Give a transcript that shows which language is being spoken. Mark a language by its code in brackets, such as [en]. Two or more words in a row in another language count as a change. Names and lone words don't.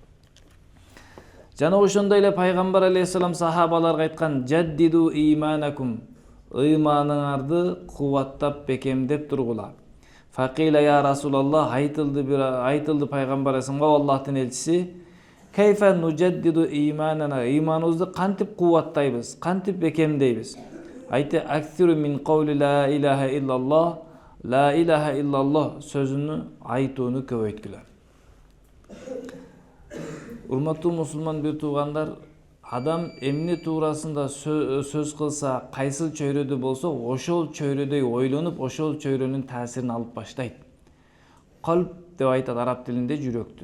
[ky] Жана ошондой эле пайгамбар алейхиссалам сахабаларга айткан, [ar] جددوا إيمانكم, [ky] ыйманыңарды кубаттап бекемдеп тургула. [ar] فقيل يا رسول الله, [ky] айтылды пайгамбар алейхиссаламга, Аллахтын элчиси, [ar] كيف نجدد إيماننا, [ky] ыйманыбызды кантип кубаттайбыз, кантип бекемдейбиз? [ar] Айтты, أكثروا من قول لا إله إلا الله، لا إله إلا الله [ky] сөзүнү айтууну көбөйткүлө. Урматтуу мусулман бир туугандар, адам эмне туурасында сөз кылса, кайсыл чөйрөдө болсо, ошол чөйрөдөй ойлонуп, ошол чөйрөнүн таасирин алып баштайт. Калб деп айтат араб тилинде жүрөктү.